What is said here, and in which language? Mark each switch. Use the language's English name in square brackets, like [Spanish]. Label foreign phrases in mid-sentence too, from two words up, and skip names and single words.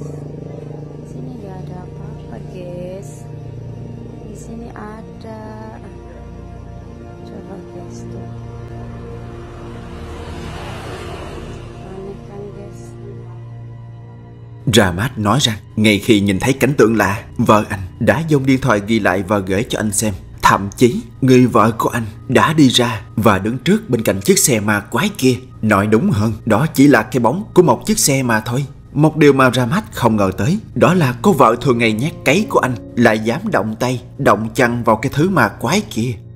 [Indonesian] Sini nggak ada apa-apa guys. Di sini ada. Coba guys tuh. [Vietnamese] Ramat nói rằng ngay khi nhìn thấy cảnh tượng lạ, vợ anh đã dùng điện thoại ghi lại và gửi cho anh xem. Thậm chí người vợ của anh đã đi ra và đứng trước bên cạnh chiếc xe ma quái kia. Nói đúng hơn, đó chỉ là cái bóng của một chiếc xe mà thôi. Một điều mà Ramat không ngờ tới, đó là cô vợ thường ngày nhát cấy của anh lại dám động tay, động chân vào cái thứ ma quái kia.